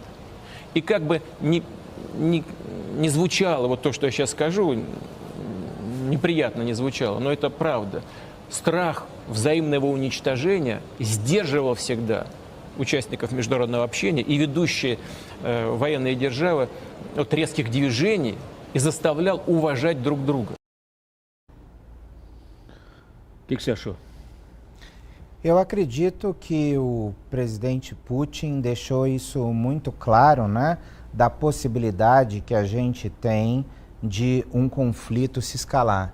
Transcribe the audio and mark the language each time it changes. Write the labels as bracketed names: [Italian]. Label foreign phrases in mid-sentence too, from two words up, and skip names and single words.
[Russian] И как бы не звучало вот то, что я сейчас скажу, неприятно не звучало, но это правда. Страх взаимного уничтожения сдерживал всегда участников международного общения и ведущие военные державы от резких движений и заставлял уважать друг друга. [Portuguese] O que você achou? Eu acredito que o presidente Putin deixou isso muito claro, né, da possibilidade que a gente tem de um conflito se escalar.